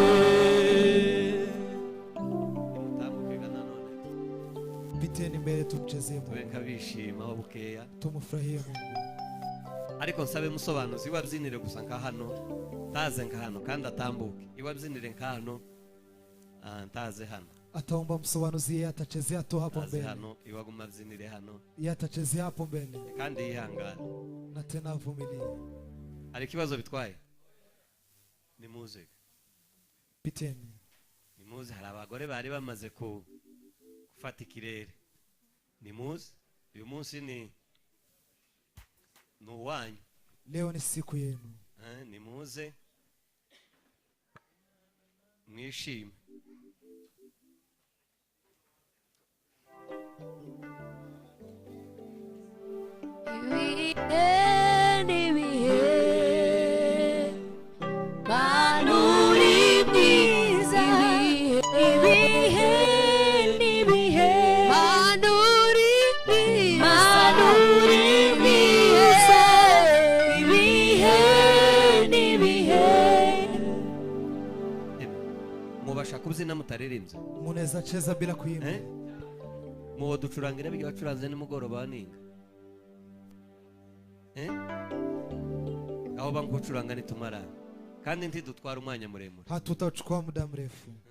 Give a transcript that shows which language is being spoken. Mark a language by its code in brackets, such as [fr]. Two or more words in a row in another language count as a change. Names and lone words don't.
[rn] Tambuke nanone [sw] Piteni mbele tumchezee [rn] tube [sw] Mungu, [rn] nkabishima aho bukeya, [sw] tumfurahie Mungu. [rn] ariko nsabe musobanuzi iwabyinire gusa nka hano, taze nka hano kandi atambuke, iwabyinire nka hano, ntaze hano, [sw] Ataomba msobanuzi, yeye atachezea tu hapo [rn] taze [sw] mbele, [rn] hano, iwaguma abyinire hano [sw] yeye atachezea hapo mbele, [rn] kandi yihangane. [sw] na tena avumilie. [rn] Hari ikibazo bitwaye, nimuze [sw] Piteni, [rn] nimuze, hari abagore bari bamaze gufata ikirere, nimuze, uyu munsi ni uwanyu. [sw] leo ni siku yenu, [rn] Nimuze mwishime. Ibihe n'ibihe, Manuri mwiza, ibihe n'ibihe. Manuri mwiza, Manuri mwiza, ibihe n'ibihe. Mubasha kubyina mutaririmbye? [sw] munaweza cheza bila kuimba. [rn] Muwo ducurangira bijya bacuranze nimugoroba baninga, aho bangu gucuranga nitumara kandi ntidutwara umwanya muremure. [sw] Hatutachukua muda mrefu.